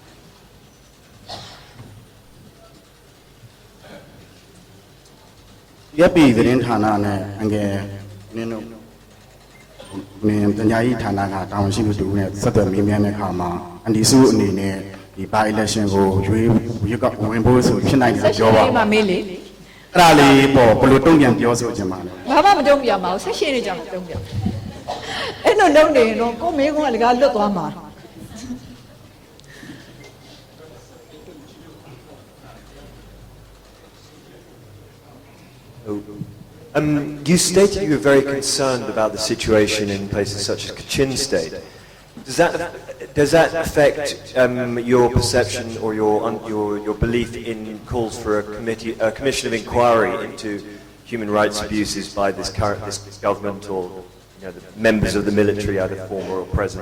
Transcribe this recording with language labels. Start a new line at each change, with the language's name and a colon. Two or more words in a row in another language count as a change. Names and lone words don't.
Burmese: ရပ်ပြည်သတင်းဌာနနဲ့အငယ်နင်းတို့မင်းပညာရေးဌာနကတာဝန်ရှိသူတို့နဲ့ဆက်သွယ်မေးမြန်းတဲ့အခါမှာအန်ဒီစုအနေနဲ့ဒီ
English: by election
Burmese: ကိုရွေးကဝင်ဖို့ဆိုဖြစ်နိုင်တယ်ပြောပါဦး မေးလေ အဲ့ဒါလေးပေါ့ဘယ်လိုတုံ့ပြန်ပြောဆိုချင်ပါလဲ ဘာမှမတုံ့ပြန်ပါဘူးဆက်ရှင်းနေကြမှာတုံ့ပြန်အဲ့လိုလုပ်နေရင်တော့ကိုမေးခွန်းကလည်းလွတ်သွားမှာ
English: You stated you were very concerned about the situation in places such as Kachin State. Does that affect your perception or your belief in calls for a commission of inquiry into human rights abuses by this government or the members of the military, either former or present?